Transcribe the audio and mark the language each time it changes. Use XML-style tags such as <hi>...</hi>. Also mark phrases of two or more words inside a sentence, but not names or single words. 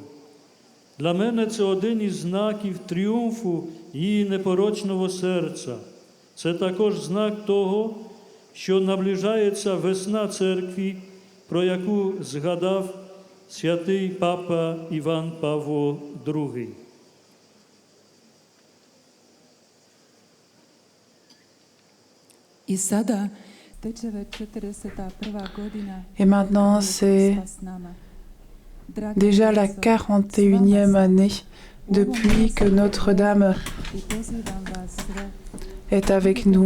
<uk>Для мене це один із знаків тріумфу її непорочного серця. Це також знак того, що наближається весна церкви, про яку згадав святий папа Іван Павло II.</uk> <fr>Et maintenant, c'est déjà la 41e année depuis que Notre-Dame est avec nous.</fr>